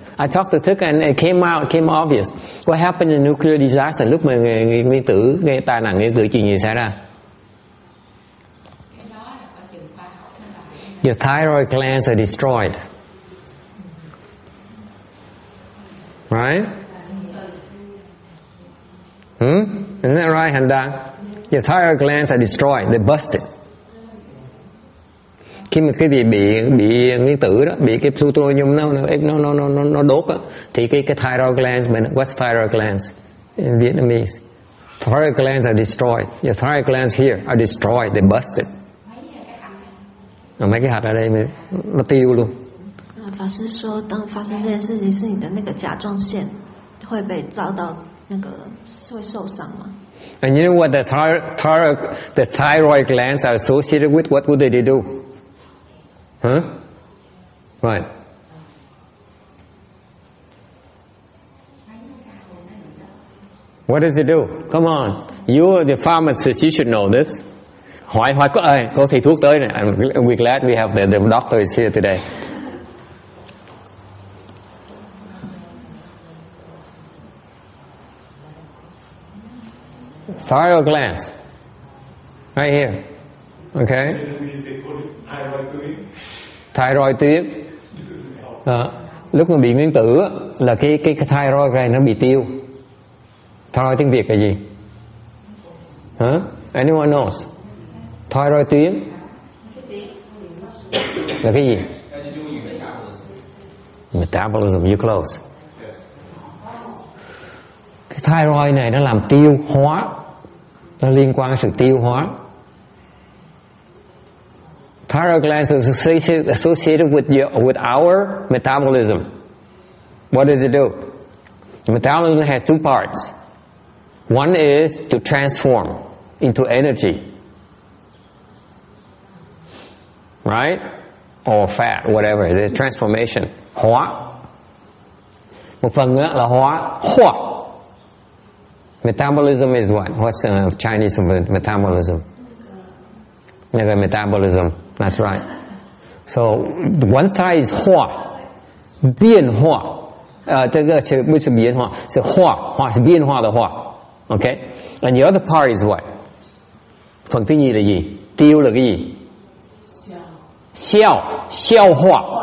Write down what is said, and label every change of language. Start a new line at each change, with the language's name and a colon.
English: I talked to Thức and it came obvious. What happened in nuclear disaster?
Vietnamese: Lúc mà nguyên tử gây tai nạn nguyên tử chuyện gì xảy ra?
English: Your thyroid glands are destroyed. Right? Isn't that right, Handa? Your thyroid glands are destroyed. They're busted.
Vietnamese: Khi mà cái gì bị nguyên tử đó, bị cái plutonium nó đốt á, thì cái thyroid glands,
English: what's thyroid glands in Vietnamese? Thyroid glands are destroyed. Your thyroid glands here are destroyed. They're busted.
Vietnamese: Mấy cái hạt ở đây nó tiêu luôn.
Chinese: 法师说，当发生这件事情，是你的那个甲状腺会被遭到那个会受伤吗？
English: And you know what the thyroid glands are associated with? What would they do? Huh? Right. What does it do? Come on. You're the pharmacist. You should know this.
Vietnamese: Hỏi có thầy thuốc tới này.
English: We're glad we have the doctor is here today. Thyroid glands. Right here. Okay.
Vietnamese: Thyroid tuyến. Lúc mà bị nguyên tử là cái thyroid gland nó bị tiêu. Thyroid tiếng Việt là gì?
English: Anyone knows?
Vietnamese: Thyroid tuyến là cái gì?
English: Metabolism, you close.
Vietnamese: Cái thyroid này nó làm tiêu hóa, nó liên quan đến sự tiêu hóa.
English: Thyroid glands is associated with our metabolism. What does it do? The metabolism has two parts. One is to transform into energy, right? Or fat, whatever. It is transformation. Hóa.
Vietnamese: Một phần nữa là hóa.
English: Metabolism is what? What's Chinese metabolism? Metabolism. That's right. So one side is 化，
Chinese: 变化。这个是不是变化？是化是变化的化。Okay?
English: And the other part is what?
Vietnamese: Phần thứ nhì là gì? Tiêu là cái gì? Xiao hóa.